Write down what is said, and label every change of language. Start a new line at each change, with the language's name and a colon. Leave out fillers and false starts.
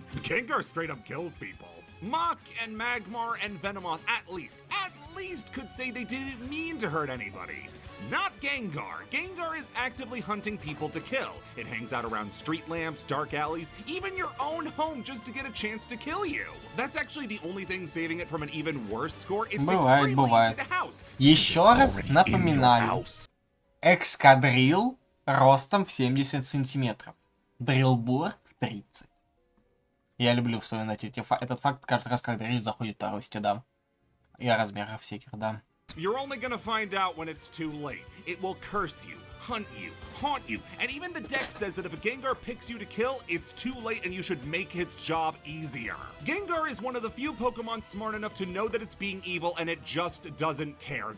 English: Gengar straight up kills people. Mach and Magmar and Venomoth at least could say they didn't mean to hurt anybody. Not Gengar. Gengar is actively hunting people to kill. It hangs out around street lamps, dark alleys, even your own home just to get a chance to kill you. That's actually the only thing saving it from an even worse score. It's extremely easy to house.
Russian: Еще раз напоминаю. Экскадрил ростом в 70 сантиметров. Дрилбур в 30. Я люблю вспоминать этот факт каждый раз, когда речь заходит о росте, да. И о размерах всяких, да.
English: You're only gonna find out when it's too late. It will curse you, hunt you, haunt you, and even the deck says that if a Gengar picks you to kill, it's too late and you should make its job easier. Gengar is one of the few Pokemon smart enough to know that it's being evil and it just doesn't care.